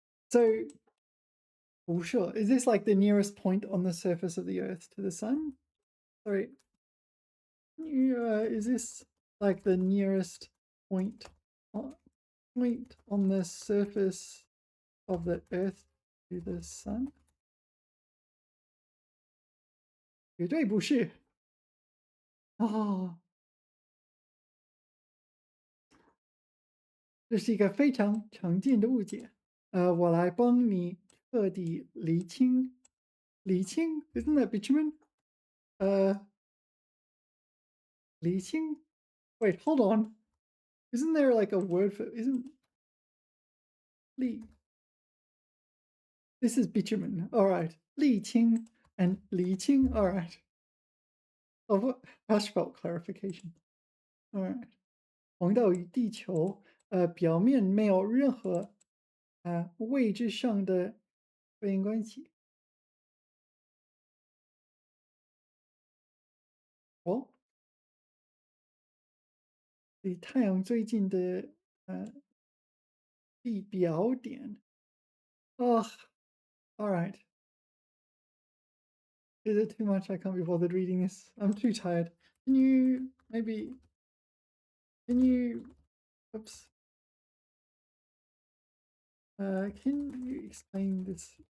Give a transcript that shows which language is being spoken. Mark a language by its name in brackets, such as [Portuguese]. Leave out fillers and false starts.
[English] So, [Chinese] 不是 [English] is this like the nearest point on the surface of the Earth to the sun? Sorry, is this like the nearest point point on the surface of the Earth to the sun? [Chinese] 绝对不是啊，这是一个非常常见的误解。我来帮你彻底厘清。 [English] 厘清 isn't that bitumen? 厘清 wait, hold on. Isn't there like a word for isn't 厘 This is bitumen. All right. 厘清 and 厘清.All right. Oh, Ash felt clarification. All right. [Chinese] 黄道与地球表面没有任何位置上的对应关系。哦，离太阳最近的地表点。 [English] Oh, all right. Is it too much? I can't be bothered reading this. I'm too tired. Can you maybe? Can you? Oops. Can you explain this?